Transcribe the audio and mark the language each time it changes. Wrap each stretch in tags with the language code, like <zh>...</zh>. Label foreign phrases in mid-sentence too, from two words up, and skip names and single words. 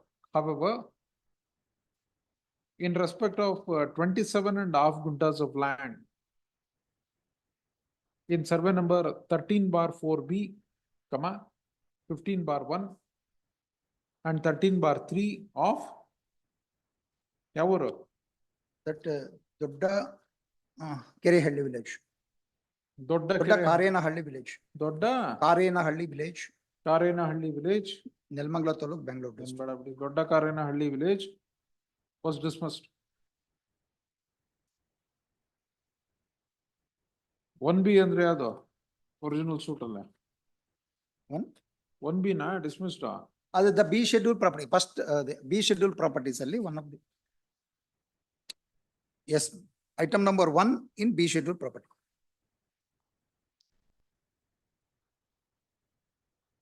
<en>However, in respect of 27.5 guntas of land in survey number 13/4B, 15/1 and 13/3 of Yavuru. That Dodda Kerehalli village. Dodda Karenahalli village. Dodda Karenahalli village. Karenahalli village. Nelmangla Taluk, Bangalore district. Dodda Karenahalli village was dismissed.</en> <kn>1B ಅಂದ್ರೆ ಅದು</kn> <en>original suit</en> <kn>ಅಲ್ಲ.</kn> <en>1B na dismissed. ಅದು the B schedule property. First the B schedule properties ಅಲ್ಲಿ one of the. Yes, item number 1 in B schedule property.</en>